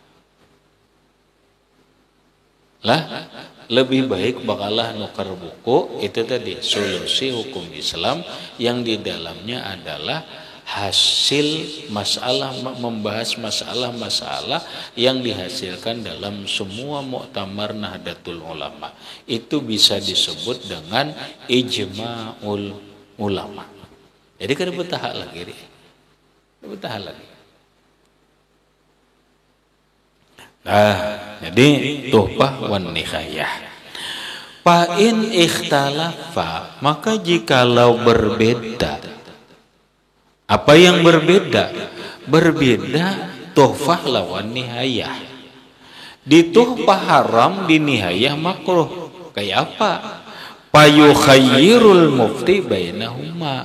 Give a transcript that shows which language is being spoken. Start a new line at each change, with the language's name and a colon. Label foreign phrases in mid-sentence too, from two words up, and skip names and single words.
Banjar: Lah, lebih baik bakalah nukar buku itu tadi solusi hukum Islam yang di dalamnya adalah hasil masalah, membahas masalah-masalah yang dihasilkan dalam semua muktamar Nahdlatul Ulama.
Indonesian: Itu bisa disebut dengan
Arabic: إجماع العلماء.
Banjar: Jadi kada betahak lagi, betahak lagi. Nah, jadi tuhfah wan nihayah.
Arabic: فإن اختلف,
Indonesian: maka jikalau berbeda. Apa yang berbeda?
Banjar: Berbeda tuhfah lawan nihayah.
Indonesian: Di tuhfah haram, di nihayah makruh. Kayak apa?
Arabic: فيخير المفتي بينهما.